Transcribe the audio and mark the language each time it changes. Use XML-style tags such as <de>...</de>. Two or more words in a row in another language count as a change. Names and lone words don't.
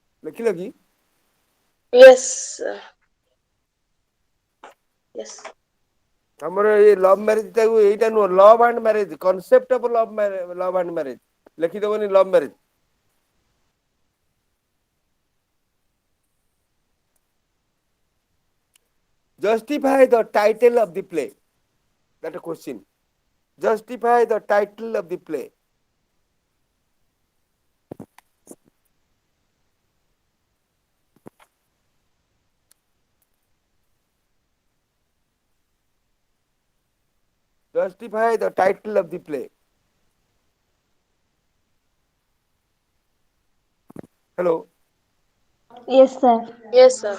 <or>ଲେଖିଲ କି?</or> <en>yes yes.</en> <or>ଆମର ଏଇ</or> <en>love marriage</en> <or>ଟାକୁ ଏଇଟା ନୁହଁ</or> <en>love and marriage concept of love and marriage.</en> <or>ଲେଖିଦବନି</or> <en>love marriage. Justify the title of the play. That a question. Justify the title of the play. Justify the title of the play. Hello. Yes, sir. yes sir.</en>